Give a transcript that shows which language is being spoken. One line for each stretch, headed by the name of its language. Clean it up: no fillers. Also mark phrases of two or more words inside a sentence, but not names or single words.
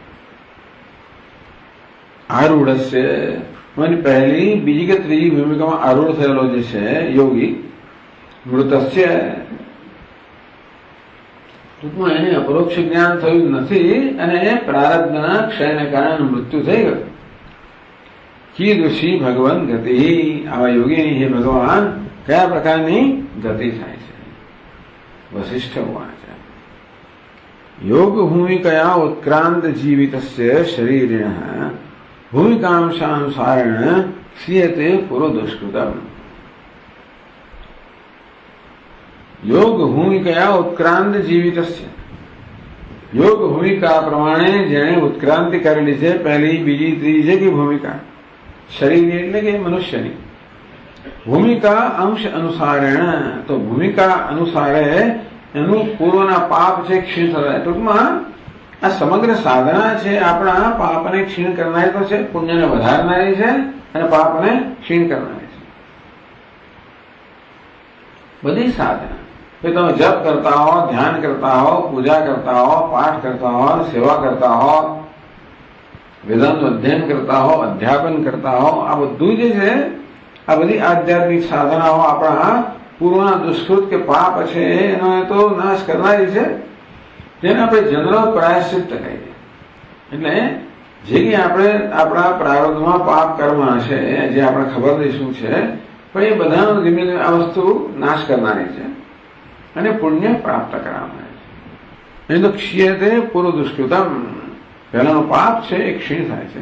Gujarati: આરૂઢસ્ય પહેલી, બીજી કે ત્રીજી ભૂમિકામાં આરૂઢ થયેલો જે છે યોગી, મૃતસ્ય ટૂંકમાં એને અપરોક્ષ જ્ઞાન થયું નથી અને પ્રારબ્ધના ક્ષયને કારણે મૃત્યુ થઈ ગયું.
Sanskrit: कीदृशी भगवान गति,
Gujarati: આવા યોગીની હે ભગવાન કયા પ્રકારની ગતિ થાય છે.
Sanskrit: वसिष्ठ उवाच योग भूमिकया उत्क्रांत जीवितस्य शरीरिणः भूमिकांशानुसारेण क्षीयते पुरोदुष्कृतम्। योग भूमिकया उत्क्रांत जीवितस्य,
Gujarati: યોગ ભૂમિકા પ્રમાણે જેણે ઉત્ક્રાંતિ કરેલી છે, પહેલી બીજી ત્રીજી જગ્યાએ ભૂમિકા, શરીરની એટલે કે મનુષ્યની ભૂમિકા
Sanskrit: अंश अनुसारेण,
Gujarati: તો ભૂમિકા અનુસારે એનું પૂર્વના પાપ છે ક્ષીણ થતા. ટૂંકમાં આ સમગ્ર સાધના છે આપણા પાપને ક્ષીણ કરનારી તો છે, પુણ્યને વધારનારી છે અને પાપને ક્ષીણ કરનારી છે. બધી સાધના
Hindi: कि तुम जप करता हो,
Gujarati: ध्यान करता हो, पूजा करता हो, पाठ करता हो, सेवा करता हो, वेदांत अध्ययन करता हो, अध्यापन करता हो, આ બધું જે છે આ બધી આધ્યાત્મિક સાધનાઓ આપણા પૂર્વના દુષ્કૃત કે પાપ છે એનો તો નાશ કરનારી છે જેને આપણે જનરલ પ્રાયશ્ચિત કહીએ. એટલે જે કે આપણે આપણા પ્રારબ્ધમાં પાપ કર્મ હશે જે આપણે ખબર નહીં શું છે, પણ એ બધાનો ધીમે ધીમે આ વસ્તુ નાશ કરનારી છે અને પુણ્ય પ્રાપ્ત કરાવનાર છે. એ તો
Sanskrit: क्षीयते पूर्व दुष्कृतम,
Gujarati: પહેલાનો પાપ છે એ ક્ષીણ થાય છે.